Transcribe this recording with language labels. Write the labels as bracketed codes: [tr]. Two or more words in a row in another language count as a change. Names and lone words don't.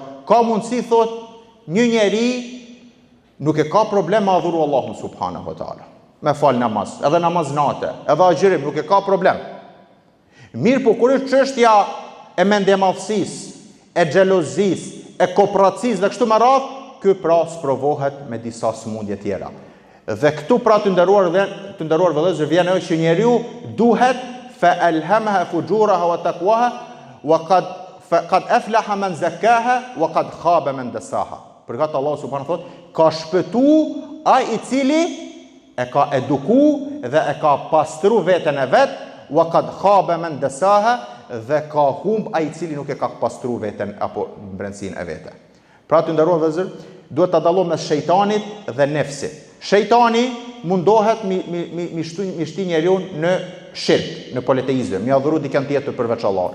[sq] Ka mundësi thot një njeri nuk e ka problem me adhuru Allahun [ar] سبحانه وتعالى, [sq] me fal namaz, edhe namaz nate, edhe agjërim, nuk e ka problem. Mirë po kur është çështja e mendjemadhësisë, e xhelozisë, e kooperacisë dhe kështu me radhë, ky pra sprovohet me disa sëmundje tjera. Dhe këtu pra të nderuar vëllezër vjen ajo që njeriu duhet [ar] فألهمها فجورها وتقواها وقد أفلح من زكاها وقد خاب من دساها. [sq] Përgat Allah subhanahu thot, ka shpëtu ai i cili e ka eduku dhe e ka pastru veten e vet, [ar] وقد خاب من دساها, [sq] dhe ka humb ai i cili nuk e ka pastru veten apo brendësinë e vete. Pra të nderuar vëllezër, duhet ta dallojmë mes shejtanit dhe nefsit. Shejtani mundohet mi shti njeriu në shirk, në politeizëm, mi adhuru dikën tjetër përveç Allahut.